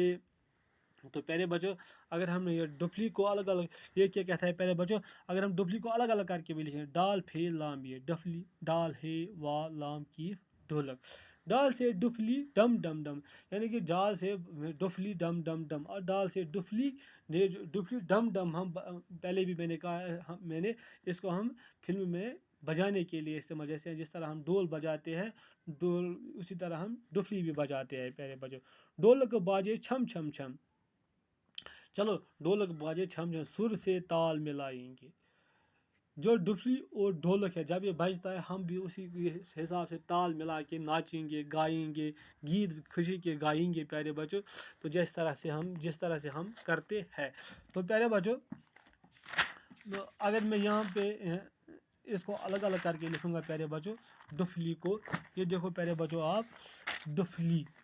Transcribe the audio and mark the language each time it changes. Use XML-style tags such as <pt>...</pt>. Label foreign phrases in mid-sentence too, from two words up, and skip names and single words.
<ur>تو پیارے بچوں اگر ہم یہ ڈفلی کو الگ الگ، یہ کیا کہتا ہے پیارے بچوں، اگر ہم ڈفلی کو الگ الگ کر کے بھی لکھیں، ڈال پھے لام یہ ڈفلی، ڈال ہے وا لام کی ڈھولک، ڈال سے ڈفلی ڈم ڈم ڈم، یعنی کہ ڈال سے ڈفلی ڈم ڈم ڈم، اور ڈال سے ڈفلی ڈفلی ڈم ڈم ہم پہلے بھی میں نے کہا میں نے اس کو ہم فلم میں بجانے کے لیے استعمال، جیسے جس طرح ہم ڈول بجاتے ہیں ڈول، اسی طرح ہم ڈفلی بھی بجاتے ہیں پیارے بچوں. ڈولک باجے چھم چھم چھم، چلو ڈھولک باجے چھم چھم، سر سے تال ملائیں گے. جو ڈفلی اور ڈھولک ہے جب یہ بجتا ہے ہم بھی اسی حساب سے تال ملا کے ناچیں گے، گائیں گے، گیت خوشی کے گائیں گے پیارے بچوں. تو جس طرح سے ہم کرتے ہیں. تو پیارے بچوں اگر میں یہاں پہ اس کو الگ الگ کر کے لکھوں گا پیارے بچوں، ڈفلی کو، یہ دیکھو پیارے بچوں آپ، ڈفلی،</ur>